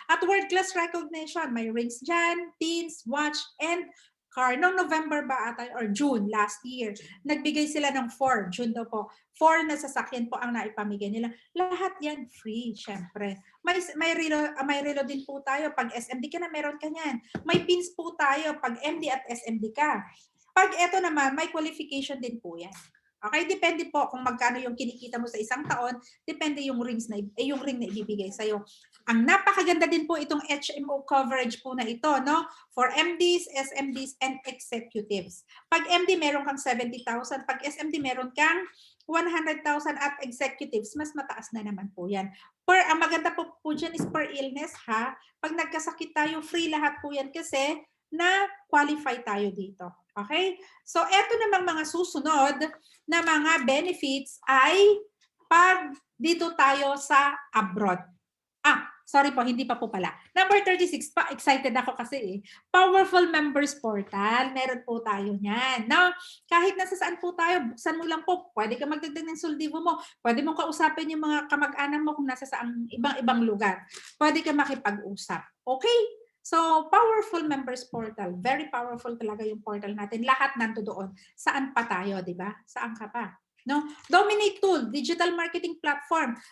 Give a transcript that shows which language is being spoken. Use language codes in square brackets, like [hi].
[tl] At world-class recognition. May rings dyan, pins, watch, and car. Noong November ba ata or June last year, nagbigay sila ng 4, June daw po. 4 na sasakyan po ang naipamigay nila. Lahat yan free, syempre. May relo din po tayo. Pag SMD ka na, meron ka yan. May pins po tayo pag MD at SMD ka. Pag eto naman, may qualification din po yan. Okay, depende po kung magkano yung kinikita mo sa isang taon, depende yung ring na ibibigay sa'yo. Ang napakaganda din po itong HMO coverage po na ito, no? [en] For MDs, SMDs, and executives. [tl] Pag MD, meron kang 70,000. Pag SMD, meron kang 100,000 at executives, mas mataas na naman po yan. Ang maganda po dyan is per illness, ha? Pag nagkasakit tayo, free lahat po yan kasi na-qualify tayo dito. Okay? So, eto namang mga susunod na mga benefits ay pag dito tayo sa abroad. Sorry po, hindi pa po pala. Number 36, excited ako kasi Powerful Members Portal. Meron po tayo niyan. No? Kahit nasa saan po tayo, buksan mo lang po. Pwede ka magdagdag ng soldivo mo. Pwede mong kausapin yung mga kamag-anak mo kung nasa saang ibang lugar. Pwede ka makipag-usap. Okay? So, Powerful Members Portal. Very powerful talaga yung portal natin. Lahat nanto doon. Saan pa tayo, di ba? Saan ka pa? No? [en] Dominate Tool, digital marketing platform.